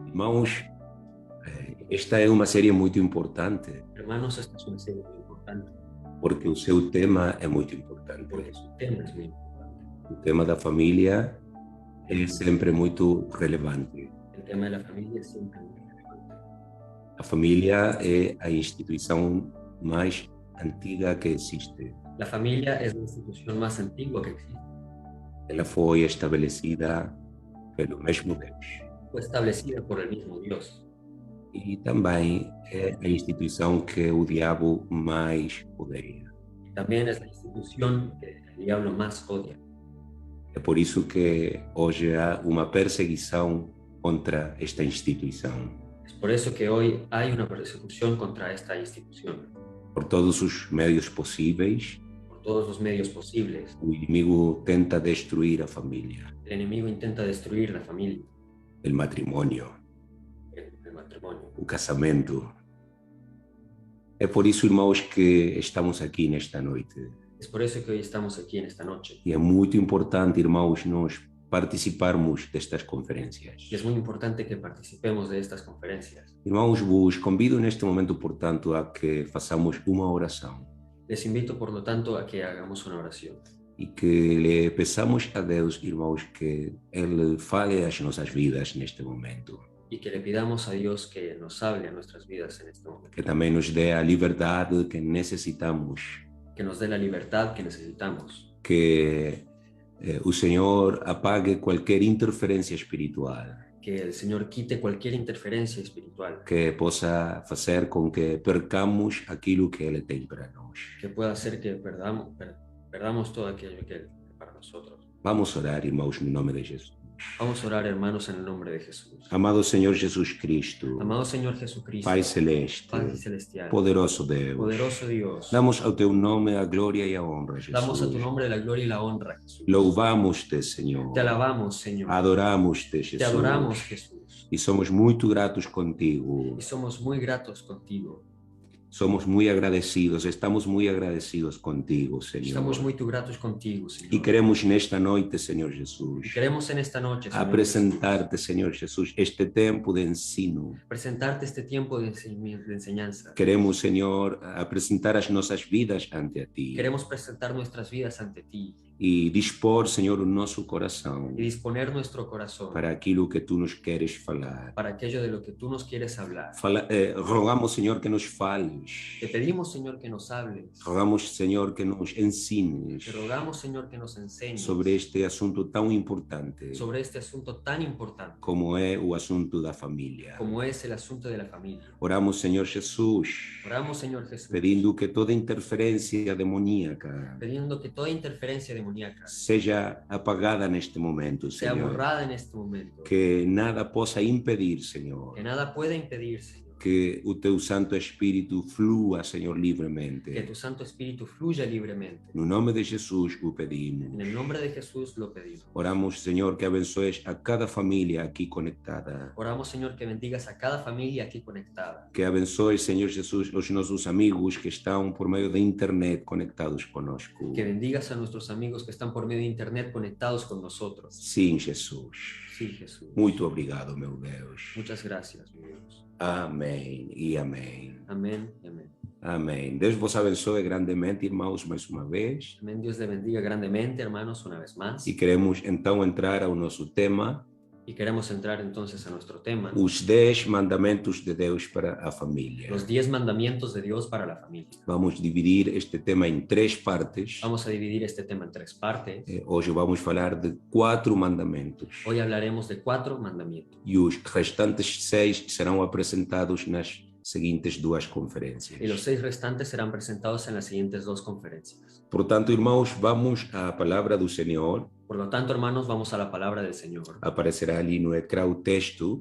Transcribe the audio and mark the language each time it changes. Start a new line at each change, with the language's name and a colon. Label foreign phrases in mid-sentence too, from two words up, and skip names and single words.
Portuguese: Irmãos, esta é uma série muito importante,
Spanish: Hermanos, esta es una serie muy importante
Portuguese: porque o seu tema é muito importante.
Spanish: porque su tema es muy importante.
Portuguese: O tema da família é sempre muito relevante.
Spanish: El tema de la familia es siempre muy relevante.
Portuguese: A família é a instituição mais antiga que existe.
Spanish: La familia es la institución más antigua que existe.
Portuguese: Ela foi estabelecida pelo mesmo Deus.
Spanish: Fue establecida por el mismo Dios.
Portuguese: E também é a instituição que o diabo mais odeia.
Spanish: Y también es la institución que el diablo más odia.
Portuguese: É por isso que hoje há uma perseguição contra esta instituição.
Spanish: Es por eso que hoy hay una persecución contra esta institución.
Portuguese: Por todos os meios possíveis,
Spanish: Por todos los medios posibles,
Portuguese: o inimigo tenta destruir a família,
Spanish: el enemigo intenta destruir la familia,
Portuguese: o matrimônio,
Spanish: el matrimonio.
Portuguese: o casamento. É por isso, irmãos, que estamos aqui nesta noite.
Spanish: Es por eso que hoy estamos aquí en esta noche.
Portuguese: E é muito importante, irmãos, nós participarmos destas conferências.
Spanish: Y es muy importante que participemos de estas conferencias.
Portuguese: Irmãos, vos convido neste momento, portanto, a que façamos uma oração
Spanish: Les invito, por lo tanto, a que hagamos una oración
Portuguese: e que lhe peçamos a Deus, irmãos, que Ele fale às nossas vidas neste momento,
Spanish: y que le pidamos a Dios que nos hable a nuestras vidas en este momento,
Portuguese: que também nos dê a liberdade que necessitamos,
Spanish: que nos dé la libertad que necesitamos,
Portuguese: que o Senhor apague qualquer interferência espiritual,
Spanish: que el Señor quite cualquier interferencia espiritual,
Portuguese: que possa fazer com que percamos aquilo que Ele tem para nós.
Spanish: que pueda hacer que perdamos todo aquello que Él tiene para nosotros.
Portuguese: Vamos orar, irmãos, no nome de Jesus.
Spanish: Vamos a orar, hermanos, en el nombre de Jesús.
Portuguese: Amado Senhor Jesus Cristo,
Spanish: Amado Señor Jesucristo,
Portuguese: Pai Celeste,
Spanish: Padre Celestial,
Portuguese: poderoso Deus,
Spanish: poderoso Dios,
Portuguese: damos ao Teu nome a glória e a honra, Jesus.
Spanish: damos a tu nombre la gloria y la honra, Jesús.
Portuguese: Louvamos-te, Senhor.
Spanish: Te alabamos, Señor.
Portuguese: Adoramos-te,
Spanish: Te Jesus. adoramos, Jesús.
Portuguese: E somos muito gratos contigo.
Spanish: Y somos muy gratos contigo. Somos muy agradecidos, estamos muy agradecidos contigo, Señor. Estamos muy gratos contigo, Señor.
Portuguese: E queremos nesta noite, Senhor Jesus,
Spanish: Y queremos en esta noche, Señor
Portuguese: apresentar-te,
Spanish: Jesús,
Portuguese: Senhor Jesus, este tempo de ensino.
Spanish: presentarte este tiempo de enseñanza.
Portuguese: Queremos, Senhor, apresentar as nossas vidas ante a Ti
Spanish: Queremos presentar nuestras vidas ante ti
Portuguese: e dispor, Senhor, o nosso coração
Spanish: y disponer nuestro corazón
Portuguese: para aquilo que Tu nos queres falar.
Spanish: para aquello de lo que tú nos quieres hablar.
Portuguese: Rogamos, Senhor, que nos fales.
Spanish: Te pedimos, Señor, que nos hables.
Portuguese: Rogamos, Senhor, que nos ensines
Spanish: Te rogamos, Señor, que nos enseñes
Portuguese: sobre este assunto tão importante
Spanish: sobre este asunto tan importante
Portuguese: como é o assunto da família.
Spanish: como es el asunto de la familia.
Portuguese: Oramos, Senhor Jesus,
Spanish: Oramos, Señor Jesús,
Portuguese: pedindo que toda interferência demoníaca
Spanish: pidiendo que toda interferencia demoníaca
Portuguese: seja apagada neste momento,
Spanish: sea
Portuguese: Senhor.
Spanish: borrada en este momento.
Portuguese: Que nada possa impedir, Senhor,
Spanish: Que nada pueda impedir, Señor,
Portuguese: que o Teu Santo Espírito flua, Senhor,
Spanish: que
Portuguese: livremente.
Spanish: tu Santo Espíritu fluya libremente.
Portuguese: No nome de Jesus o pedimos.
Spanish: En el nombre de Jesús lo pedimos.
Portuguese: Oramos, Senhor, que abençoes a cada família aqui conectada.
Spanish: Oramos, Señor, que bendigas a cada familia aquí conectada.
Portuguese: Que abençoes, Senhor Jesus, os nossos amigos que estão por meio da internet conectados conosco.
Spanish: Que bendigas a nuestros amigos que están por medio de internet conectados con nosotros.
Portuguese: Sim, Jesus.
Spanish: Sí, Jesús.
Portuguese: Muito obrigado, meu Deus.
Spanish: Muchas gracias, mi Dios.
Portuguese: Amém e amém.
Spanish: Amén y amén.
Portuguese: Amém. Deus vos abençoe grandemente, irmãos, mais uma vez.
Spanish: Amén. Dios le bendiga grandemente, hermanos, una vez más.
Portuguese: E queremos então entrar ao nosso tema,
Spanish: Y queremos entrar entonces a nuestro tema,
Portuguese: os 10 mandamentos de Deus para a família.
Spanish: los 10 mandamientos de Dios para la familia.
Portuguese: Vamos dividir este tema em 3 partes.
Spanish: Vamos a dividir este tema en 3 partes.
Portuguese: Hoje vamos falar de 4 mandamentos.
Spanish: Hoy hablaremos de 4 mandamientos.
Portuguese: E os restantes 6 serão apresentados nas seguintes 2 conferências.
Spanish: Y los 6 restantes serán presentados en las siguientes 2 conferencias.
Portuguese: Portanto, irmãos, vamos à palavra do Senhor.
Spanish: Por lo tanto, hermanos, vamos a la palabra del Señor.
Portuguese: Aparecerá ali no ecrã o texto